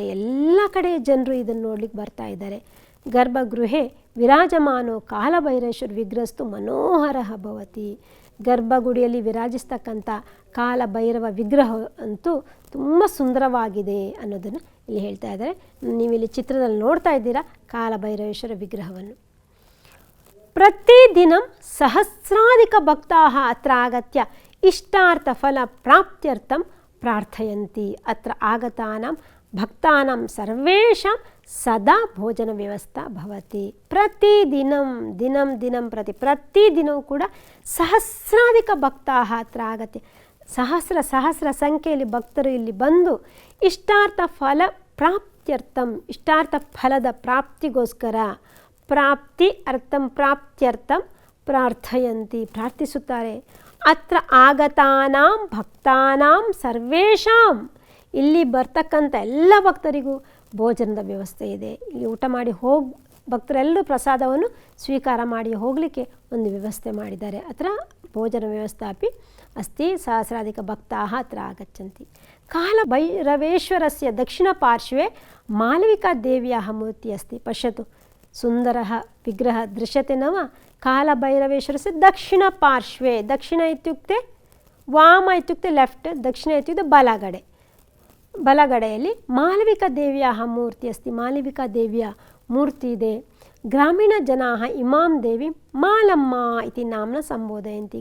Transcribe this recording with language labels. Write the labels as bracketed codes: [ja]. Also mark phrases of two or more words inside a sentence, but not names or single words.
[kn] ಎಲ್ಲ ಕಡೆ ಜನರು ಇದನ್ನು ನೋಡ್ಲಿಕ್ಕೆ ಬರ್ತಾ ಇದ್ದಾರೆ. [sa] ಗರ್ಭಗೃಹೆ ವಿರಾಜಮಾನೋ ಕಾಲಭೈರೇಶ್ವರ ವಿಗ್ರಹಸ್ತು ಮನೋಹರ ಭವತಿ. [kn] ಗರ್ಭಗುಡಿಯಲ್ಲಿ ವಿರಾಜಿಸ್ತಕ್ಕಂಥ ಕಾಲಭೈರವ ವಿಗ್ರಹ ಅಂತೂ ತುಂಬ ಸುಂದರವಾಗಿದೆ ಅನ್ನೋದನ್ನು ಇಲ್ಲಿ ಹೇಳ್ತಾ ಇದ್ದಾರೆ. ನೀವಿಲ್ಲಿ ಚಿತ್ರದಲ್ಲಿ ನೋಡ್ತಾ ಇದ್ದೀರಾ ಕಾಲಭೈರವೇಶ್ವರ ವಿಗ್ರಹವನ್ನು. [sa] ಪ್ರತಿದಿನ ಸಹಸ್ರಾಧಿಕ ಭಕ್ತಾಃ ಅತ್ರ ಆಗತ್ಯ ಇಷ್ಟಾರ್ಥ ಫಲ ಪ್ರಾಪ್ತ್ಯರ್ಥಂ ಪ್ರಾರ್ಥಯಂತಿ. ಅತ್ರ ಆಗತಾನಾಂ ಭಕ್ತಾನಾಂ ಸರ್ವೇಷಾಂ ಸದಾ ಭೋಜನ ವ್ಯವಸ್ಥಾ ಭವತಿ. ಪ್ರತಿದಿನಂ ದಿನಂ ದಿನಂ [kn] ಪ್ರತಿದಿನವೂ ಕೂಡ [sa] ಸಹಸ್ರಾಧಿಕ ಭಕ್ತಾಃ ಅತ್ರ ಆಗತ್ಯ. [kn] ಸಹಸ್ರ ಸಂಖ್ಯೆಯಲ್ಲಿ ಭಕ್ತರು ಇಲ್ಲಿ ಬಂದು [sa] ಇಷ್ಟಾರ್ಥ ಫಲ ಪ್ರಾಪ್ತ್ಯರ್ಥಂ, [kn] ಇಷ್ಟಾರ್ಥ ಫಲದ ಪ್ರಾಪ್ತಿಗೋಸ್ಕರ, [sa] ಪ್ರಾಪ್ತಿ ಅರ್ಥಂ ಪ್ರಾಪ್ತ್ಯರ್ಥಂ ಪ್ರಾರ್ಥಯಂತಿ, [kn] ಪ್ರಾರ್ಥಿಸುತ್ತಾರೆ. [sa] ಅತ್ರ ಆಗತಾನಾಂ ಭಕ್ತಾನಾಂ ಸರ್ವೇಷಾಂ, [kn] ಇಲ್ಲಿ ಬರ್ತಕ್ಕಂಥ ಎಲ್ಲ ಭಕ್ತರಿಗೂ ಭೋಜನದ ವ್ಯವಸ್ಥೆ ಇದೆ. ಇಲ್ಲಿ ಊಟ ಮಾಡಿ ಭಕ್ತರೆಲ್ಲರೂ ಪ್ರಸಾದವನ್ನು ಸ್ವೀಕಾರ ಮಾಡಿ ಹೋಗಲಿಕ್ಕೆ ಒಂದು ವ್ಯವಸ್ಥೆ ಮಾಡಿದ್ದಾರೆ. [sa] ಅತ್ರ ಭೋಜನ ವ್ಯವಸ್ಥಾಪಿ ಅಸ್ತಿ. ಸಹಸ್ರಾಧಿಕ ಭಕ್ತಾಃ ಅತ್ರ ಆಗಚ್ಚಂತಿ. ಕಾಲಭೈರವೇಶ್ವರಸ್ಯ ದಕ್ಷಿಣಪಾರ್ಶ್ವೆ ಮಾಲವಿಕಾ ದೇವ್ಯಾಃ ಮೂರ್ತಿ ಅಸ್ತಿ. ಪಶ್ಯತು, ಸುಂದರಃ ವಿಗ್ರಹ ದೃಶ್ಯತೆ ನವ. ಕಾಲಭೈರವೇಶ್ವರಸ್ಯ ದಕ್ಷಿಣಪಾರ್ಶ್ವೆ, ದಕ್ಷಿಣ ಇತ್ಯುಕ್ತೆ ವಾಮ ಇತ್ಯುಕ್ತೆ ಲೆಫ್ಟ್, ದಕ್ಷಿಣ ಇತ್ಯುಕ್ತೆ ಬಲಗಡೆ. ಬಲಗಡೆಯಲ್ಲಿ ಮಾಲವಿಕಾ ದೇವ್ಯಾಃ ಮೂರ್ತಿ ಅಸ್ತಿ. [kn] ಮಾಲವಿಕಾ ದೇವಿಯ ಮೂರ್ತಿ ಇದೆ. [sa] ಗ್ರಾಮೀಣ ಜನಾಃ ಇಮಾಂ ದೇವಿ ಮಾಲಮ್ಮ ಇತಿ ನಾಮ್ನ ಸಂಬೋಧಯಂತಿ.